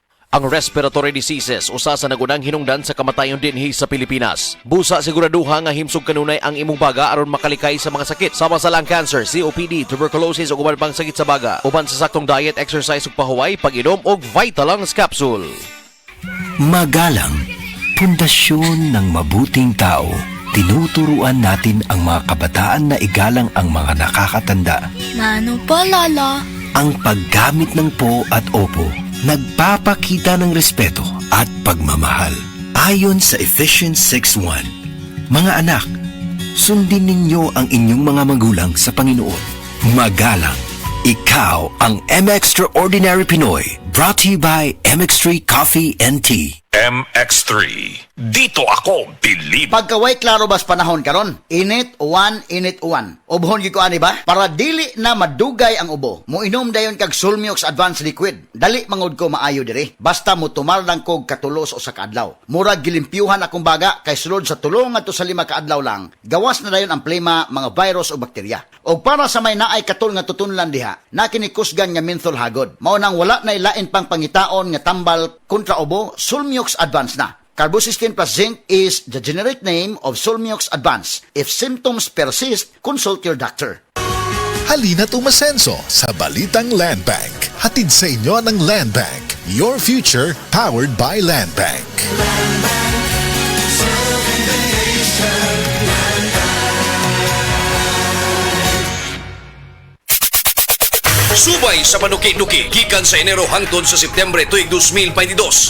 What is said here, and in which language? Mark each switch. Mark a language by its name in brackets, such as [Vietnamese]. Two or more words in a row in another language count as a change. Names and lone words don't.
[Cebuano] Ang [English] respiratory diseases [Cebuano] usa sa nagunang hinungdan sa kamatayon dinhi sa Pilipinas. Busa siguraduha nga himsog kanunay ang imong baga aron makalikay sa mga sakit sama sa [English] lung cancer, [Cebuano] COPD, tuberculosis ug uban pang sakit sa baga. Uban sa saktong diet, exercise ug pahuway, pag-inom og Vitalungs capsule. [Filipino] Magalang, pundasyon ng mabuting tao. Tinuturuan natin ang mga kabataan na igalang ang mga nakakatanda. Ano pa, Lala? Ang paggamit ng po at opo, nagpapakita ng respeto at pagmamahal. Ayon sa Ephesians 6:1, mga anak, sundin ninyo ang inyong mga magulang sa Panginoon. Magalang, ikaw ang M-Extraordinary Pinoy, [English] brought to you by MX3 Coffee and Tea. [Filipino] MX3. Dito ako believe. [Cebuano] Pagkaway klaro bas panahon karon, init uwan. Ubhon gyud ko ani ba? Para dili na madugay ang ubo. Moinom dayon kag Sulmiox Advanced Liquid. Dali mangod ko maayo diri. Basta mo tumaldan kog katulos o sa kaadlaw. Murag gilimpyuhan akong baga kay sulod sa tulong ngadto sa 5 kaadlaw lang. Gawas na dayon ang plema, mga virus o bakterya. Og para sa may naay katul nga tutunlan diha, na kinikusgan nga menthol hagod. Mao nang wala na lain pang pangitaon nga tambal kontra ubo, Sulmiox Advanced na. [English] Carbocysteine plus zinc is the generic name of Sulmiox Advanced. If symptoms persist, consult your doctor. [Filipino] Halina't umasenso sa Balitang Land Bank. Hatid sa inyo ng Land Bank. [English] Your future powered by Land Bank. [Cebuano] Subay sa panuki-nuki gikan sa Enero hangtod sa Setyembre tuig 2022.